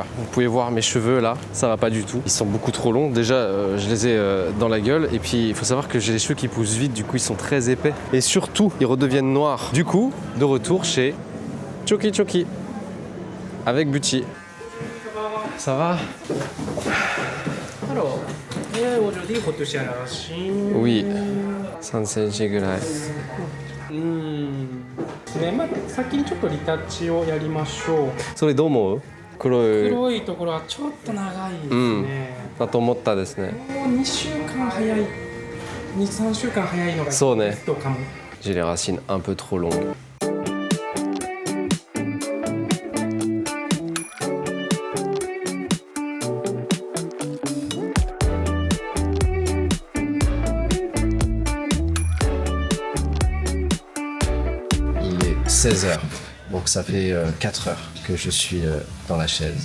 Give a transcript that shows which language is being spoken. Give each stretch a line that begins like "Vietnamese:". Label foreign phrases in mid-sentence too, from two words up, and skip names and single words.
French: Vous pouvez voir mes cheveux là, ça va pas du tout. Ils sont beaucoup trop longs, déjà je les ai dans la gueule et puis il faut savoir que j'ai les cheveux qui poussent vite, du coup ils sont très épais. Et surtout ils redeviennent noirs. Du coup, de retour chez Choki Choki. Avec Bucci. Ça va? Alors, aujourd'hui, il faut toucher à la racine.
Japanese: Oui. 3 cm ぐらい。ね、まあ、先にちょっとリタッチをやりましょう。それどう思う？黒い。黒いところはちょっと長いですね。だと思ったですね。もう2週間早い。2、3週間早いのがそうね。ベストかも。
French: J'ai les racines un peu trop longues. Il est 16h, donc ça fait 4 heures que je suis dans la chaise.